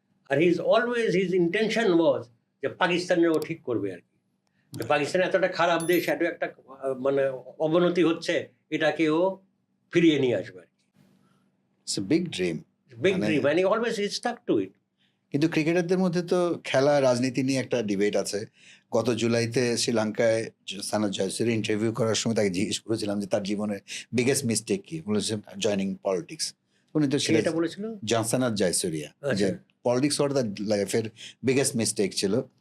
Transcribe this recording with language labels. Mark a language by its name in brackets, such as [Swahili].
[Bangla] আর [English] his intention was [Bangla] যে পাকিস্তানের ও ঠিক করবে আর কি। যে পাকিস্তান এতটা খারাপ দেশ, এত একটা মানে অবনতি হচ্ছে, এটাকে ও ফিরিয়ে নিয়ে আসবে আর কি। [English] It's a big dream. Big dream, and he stuck to it. [Bangla] কিন্তু ক্রিকেটারদের মধ্যে তো খেলা রাজনীতি নিয়ে একটা ডিবেট আছে। গত জুলাইতে শ্রীলঙ্কায় সানাত জয়সূরিয়া ইন্টারভিউ করার সময় তাকে জিজ্ঞেস করেছিলাম যে তার জীবনের বিগেস্ট মিস্টেক কি, বলেছেন [English] Joining politics. [Bangla] উনি তো এটা বলেছিল সানাত জয়সূরিয়া যে পলিটিক্স ওর তার লাইফের বিগেস্ট মিস্টেক ছিল।